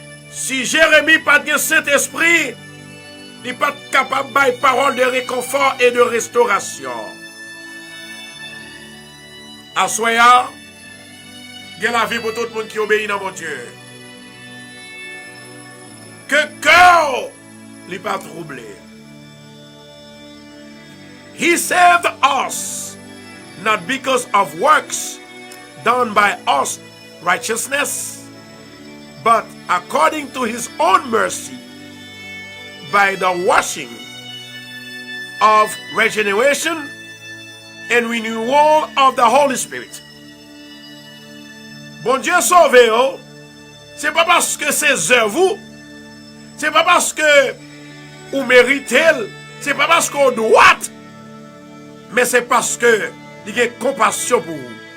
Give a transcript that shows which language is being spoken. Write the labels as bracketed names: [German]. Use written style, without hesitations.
[French] Si Jérémie n'a pas de Saint-Esprit, il n'est pas capable de parole de réconfort et de restauration. Assoya, il y a la vie pour tout le monde qui obéit dans mon Dieu. Que cœur n'est pas troublé. [English] He saved us, not because of works done by us righteousness, but according to his own mercy, by the washing of regeneration and renewal of the Holy Spirit. [French] Bon Dieu sauve, c'est pas parce que c'est œuvres, c'est pas parce que vous méritez, c'est pas parce qu'on doit, mais c'est parce que il a compassion pour vous.